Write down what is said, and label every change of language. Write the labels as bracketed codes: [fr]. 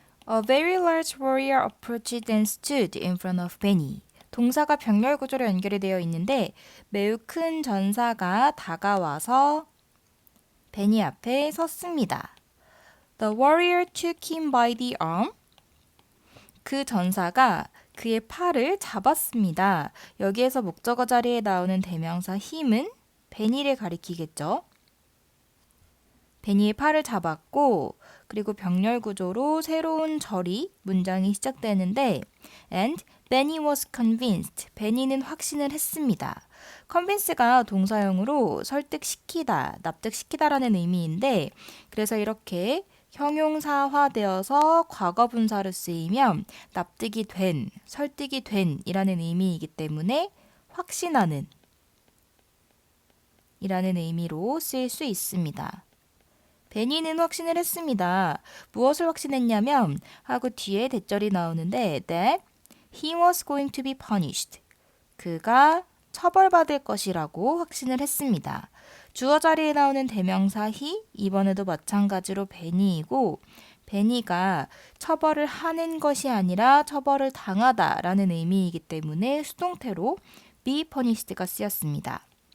[en] A very large warrior approached and stood in front of Benny. [ko] 동사가 병렬 구조로 연결이 되어 있는데 매우 큰 전사가 다가와서 베니 앞에 섰습니다. [en] The warrior took him by the arm. [ko] 그 전사가 그의 팔을 잡았습니다. 여기에서 목적어 자리에 나오는 대명사 힘은 베니를 가리키겠죠. 베니의 팔을 잡았고 그리고 병렬 구조로 새로운 문장이 시작되는데 [en] and Benny was convinced. [ko] 베니는 확신을 했습니다. convince가 동사형으로 설득시키다, 납득시키다라는 의미인데 그래서 이렇게 형용사화되어서 과거분사로 쓰이면 납득이 된, 설득이 된 이라는 의미이기 때문에 확신하는 이라는 의미로 쓰일 수 있습니다. 베니는 확신을 했습니다. 무엇을 확신했냐면 하고 뒤에 대절이 나오는데 [en] that he was going to be punished. [ko] 그가 처벌받을 것이라고 확신을 했습니다. 주어 자리에 나오는 대명사 he, 이번에도 마찬가지로 베니이고 베니가 처벌을 하는 것이 아니라 처벌을 당하다라는 의미이기 때문에 수동태로 be punished가 쓰였습니다.